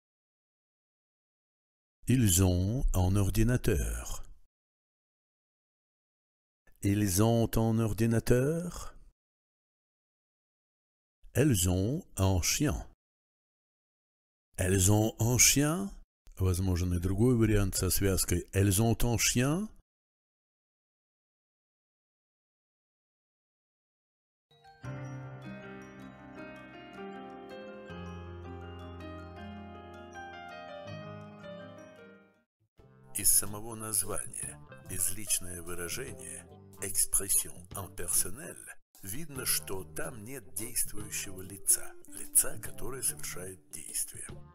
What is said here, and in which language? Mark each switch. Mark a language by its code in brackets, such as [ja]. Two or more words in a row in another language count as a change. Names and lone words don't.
[fr] Ils ont un ordinateur. Ils ont un ordinateur? Elles ont un chien. Elles ont un chien? [ru] Возможен и другой вариант со связкой [fr] «Elles ont un chien?» [ru] Из самого названия безличное выражение [fr] «expression impersonnelle» [ru] видно, что там нет действующего лица, которое совершает действие.